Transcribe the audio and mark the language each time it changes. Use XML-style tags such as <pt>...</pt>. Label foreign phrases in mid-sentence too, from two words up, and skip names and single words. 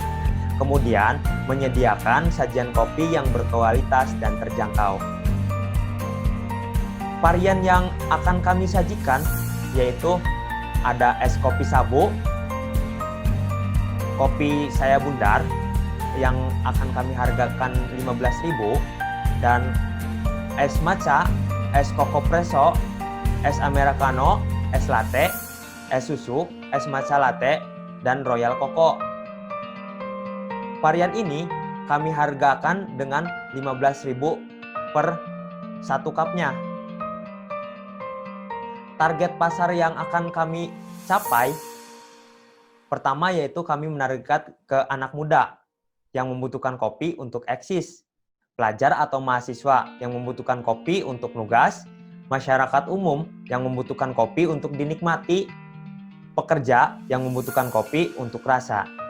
<id>Kemudian, menyediakan sajian kopi yang berkualitas dan terjangkau. Varian yang akan kami sajikan yaitu ada es kopi sabu, kopi saya bundar yang akan kami hargakan 15.000, dan es matcha, es koko presso, es americano, es latte, es susu, es matcha latte, dan royal koko. Varian ini kami hargakan dengan 15.000 per satu cupnya. Target pasar yang akan kami capai pertama yaitu kami menargetkan ke anak muda yang membutuhkan kopi untuk eksis, pelajar atau mahasiswa yang membutuhkan kopi untuk nugas, masyarakat umum yang membutuhkan kopi untuk dinikmati, pekerja yang membutuhkan kopi untuk rasa.</id>